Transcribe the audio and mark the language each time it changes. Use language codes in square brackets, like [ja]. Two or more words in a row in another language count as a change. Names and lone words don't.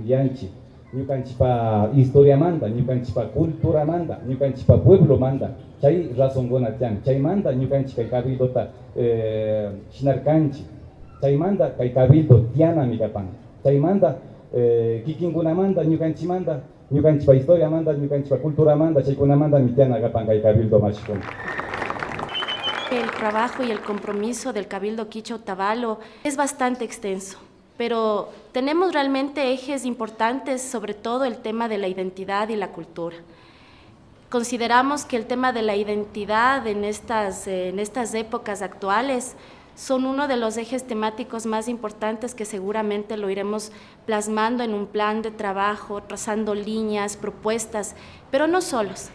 [qu] yanchik ñukanchikpa historiamanta ñukanchikpa culturamanta ñukanchikpa pueblomanta chay razonkuna tiyan chaymanta ñukanchik kay cabildota shinarkanchik chaymanta kay cabildo tiyanami kapan chaymanta kikinkunamanta ñukanchimanta ñukanchikpa historiamanta ñukanchikpa culturamanta chaykunamanta mitiana kapan kay cabildo mashikuna. [es] El trabajo y el compromiso del Cabildo Quichua Otavalo es bastante extenso, pero tenemos realmente ejes importantes, sobre todo el tema de la identidad y la cultura. Consideramos que el tema de la identidad en estas épocas actuales son uno de los ejes temáticos más importantes que seguramente lo iremos plasmando en un plan de trabajo, trazando líneas, propuestas, pero no solos.